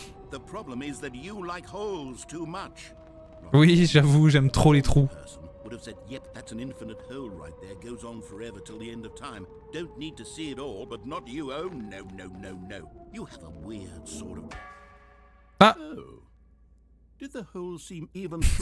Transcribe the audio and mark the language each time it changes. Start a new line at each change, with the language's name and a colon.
English: The problem is that you like holes too much.
French: Oui, j'avoue, j'aime trop les trous.
English: Would have said, yep, that's an infinite hole right there. Goes on forever till the end of time. Don't need to see it all, but not you. Oh, no, no, no, no. You have a weird sort of... Ah. Oh. Did the hole seem even shorter?